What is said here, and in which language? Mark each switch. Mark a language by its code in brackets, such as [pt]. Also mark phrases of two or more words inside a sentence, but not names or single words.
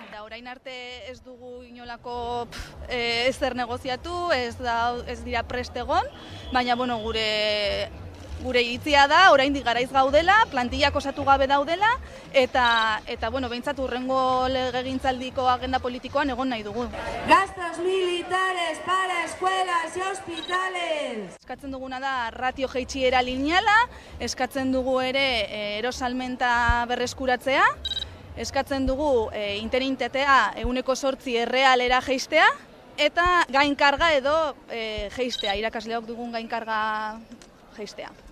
[eu] Orain arte ez dugu inolako ezer negoziatu, ez dira prest egon, baina bueno, gure iritzia da, oraindik garaiz gaudela, plantillak osatu gabe daudela, eta bueno, behintzat hurrengo legegintzaldiko agenda politikoan egon nahi dugu. [es] Gastos militares para escuelas y hospitales! [eu] Eskatzen duguna da ratio jaitsiera lineala, eskatzen dugu ere erosalmenta berreskuratzea, eskatzen dugu interinitatea 8% errealera jaistea, eta gainkarga edo jeistea, irakasleok dugun gainkarga jeistea.